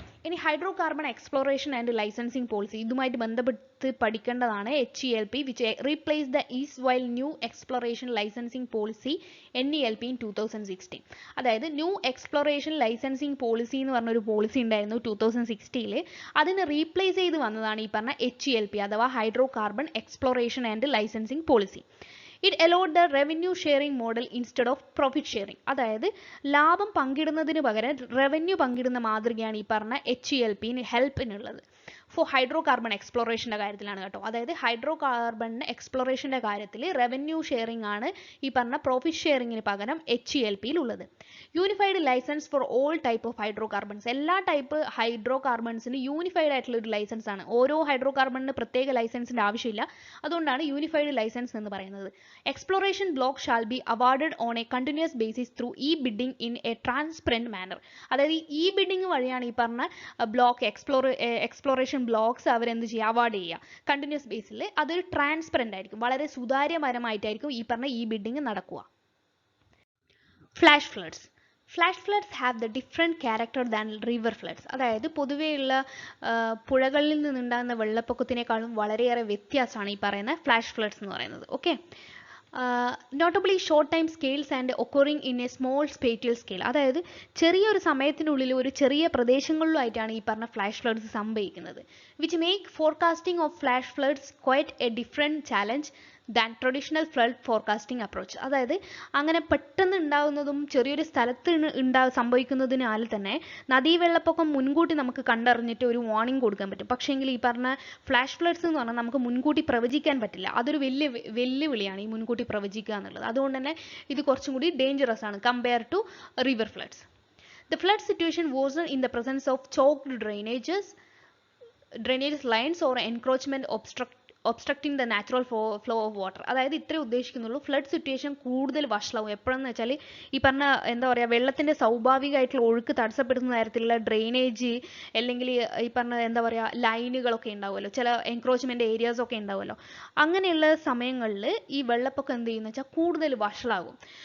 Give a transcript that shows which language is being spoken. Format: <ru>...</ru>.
<ml>ഇനി hydro carbon exploration and licensing policy ഇതുമായിട്ട് ബന്ധപ്പെട്ട് പഠിക്കേണ്ടതാണ് HELP</ml> <en>Which replace the erstwhile new exploration licensing policy NELP in 2016.</en> <ml>അതായത് new exploration licensing policy എന്ന് പറഞ്ഞൊരു policy ഉണ്ടായിരുന്നു 2016. അതിന് റീപ്ലേസ് ചെയ്ത് വന്നതാണ് ഈ പറഞ്ഞ HELP അഥവാ hydro carbon exploration and licensing policy.</ml> <en>It allowed the revenue sharing model instead of profit sharing.</en> <ml>അതായത് ലാഭം പങ്കിടുന്നതിന് പകരം റവന്യൂ പങ്കിടുന്ന മാതൃകയാണ് ഈ പറഞ്ഞ HELPന് ഹെൽപ്പിനുള്ളത്. ഫോർ ഹൈഡ്രോ കാർബൺ എക്സ്പ്ലോറേഷൻ്റെ കാര്യത്തിലാണ് കേട്ടോ. അതായത് ഹൈഡ്രോ കാർബൺ എക്സ്പ്ലോറേഷൻ്റെ കാര്യത്തിൽ റവന്യൂ ഷെയറിംഗ് ആണ് ഈ പറഞ്ഞ പ്രോഫിറ്റ് ഷെയറിങ്ങിന് പകരം HELPയിലുള്ളത്.</ml> <en>Unified license for all type of hydrocarbons.</en> <ml>എല്ലാ ടൈപ്പ് ഹൈഡ്രോ കാർബൺസിന് യൂണിഫൈഡ് ആയിട്ടുള്ള ഒരു ലൈസൻസ് ആണ്. ഓരോ ഹൈഡ്രോ കാർബണിന് പ്രത്യേക ലൈസൻസിൻ്റെ ആവശ്യമില്ല. അതുകൊണ്ടാണ് യൂണിഫൈഡ് ലൈസൻസ് എന്ന് പറയുന്നത്.</ml> <en>Exploration block shall be awarded on a continuous basis through e-bidding in a transparent manner.</en> <ml>അതായത് ഈ e-bidding വഴിയാണ് ഈ പറഞ്ഞ ബ്ലോക്ക് എക്സ്പ്ലോറേഷൻ ബ്ലോക്സ് അവരെന്ത് ചെയ്യുക അവാർഡ് ചെയ്യുക കണ്ടിന്യൂസ് ബേസിൽ. അതൊരു ട്രാൻസ്പെറൻ്റ് ആയിരിക്കും, വളരെ സുതാര്യപരമായിട്ടായിരിക്കും ഈ പറഞ്ഞ e-bidding നടക്കുക. Flash floods.</ml> <en>Flash floods have the different character than river floods.</en> <ml>അതായത് പൊതുവെയുള്ള പുഴകളിൽ നിന്നുണ്ടാകുന്ന വെള്ളപ്പൊക്കത്തിനേക്കാളും വളരെയേറെ വ്യത്യാസമാണ് ഈ പറയുന്ന ഫ്ലാഷ് ഫ്ലഡ്സ് എന്ന് പറയുന്നത്.</ml> <en>Okay, notably short time scales and occurring in a small spatial scale.</en> <ml>അതായത് ചെറിയൊരു സമയത്തിനുള്ളിൽ ഒരു ചെറിയ പ്രദേശങ്ങളിലുമായിട്ടാണ് ഈ പറഞ്ഞ ഫ്ലാഷ് ഫ്ലഡ്സ് സംഭവിക്കുന്നത്.</ml> <en>Which make forecasting of flash floods quite a different challenge than traditional flood forecasting approach.</en> <ml>അതായത് അങ്ങനെ പെട്ടെന്ന് ഉണ്ടാകുന്നതും ചെറിയൊരു സ്ഥലത്ത് സംഭവിക്കുന്നതിനാൽ തന്നെ നദീവെള്ളപ്പൊക്കം മുൻകൂട്ടി നമുക്ക് കണ്ടറിഞ്ഞിട്ട് ഒരു വാർണിംഗ് കൊടുക്കാൻ പറ്റും. പക്ഷേങ്കിൽ ഈ പറഞ്ഞ ഫ്ലാഷ് ഫ്ലഡ്സ് എന്ന് പറഞ്ഞാൽ നമുക്ക് മുൻകൂട്ടി പ്രവചിക്കാൻ പറ്റില്ല. അതൊരു വെല്ലുവിളിയാണ് ഈ മുൻകൂട്ടി പ്രവചിക്കുക എന്നുള്ളത്. അതുകൊണ്ട് തന്നെ ഇത് കുറച്ചും കൂടി ഡേഞ്ചറസ് ആണ്</ml> <en>Compare to river floods. The flood situation worsened in the presence of choked drainage lines or encroachment obstructing the natural flow of water.</en> <ml>അതായത് ഇത്രേ ഉദ്ദേശിക്കുന്നുള്ളൂ. ഫ്ലഡ് സിറ്റുവേഷൻ കൂടുതൽ വഷളാവും എപ്പോഴെന്ന് വെച്ചാൽ ഈ പറഞ്ഞ എന്താ പറയുക വെള്ളത്തിൻ്റെ സ്വാഭാവികമായിട്ടുള്ള ഒഴുക്ക് തടസ്സപ്പെടുന്ന തരത്തിലുള്ള ഡ്രെയിനേജ് അല്ലെങ്കിൽ ഈ പറഞ്ഞ എന്താ പറയുക ലൈനുകളൊക്കെ ഉണ്ടാവുമല്ലോ, ചില എൻക്രോച്ച്മെൻറ്റ് ഏരിയാസൊക്കെ ഉണ്ടാവുമല്ലോ. അങ്ങനെയുള്ള സമയങ്ങളിൽ ഈ വെള്ളപ്പൊക്കം എന്ത് ചെയ്യുന്നു വെച്ചാൽ കൂടുതൽ വഷളാകും.</ml>